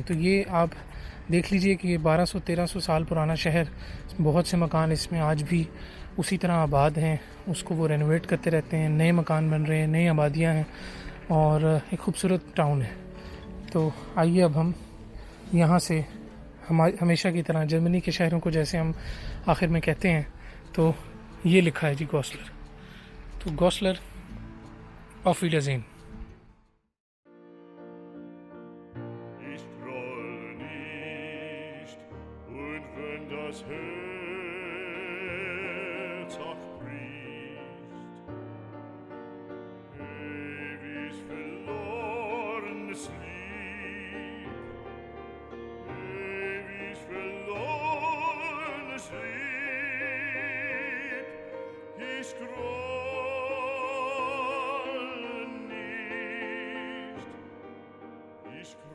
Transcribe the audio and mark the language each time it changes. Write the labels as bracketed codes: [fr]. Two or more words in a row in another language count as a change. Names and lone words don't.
[hi] तो ये आप देख लीजिए कि ये 1200-1300 साल पुराना शहर, बहुत से मकान इसमें आज भी उसी तरह आबाद हैं, उसको वो रेनोवेट करते रहते हैं, नए मकान बन रहे हैं, नई आबादियाँ हैं और एक खूबसूरत टाउन है। तो आइए अब हम यहाँ से हमेशा की तरह जर्मनी के शहरों को जैसे हम आखिर में कहते हैं, तो ये लिखा है जी गौसलर। तो गौसलर [de] auf Wiedersehen। Ich groll nicht, und wenn das Herz auch bricht, ewig verlorenes Lied, ewig verlorenes Lied, ich groll nicht, ich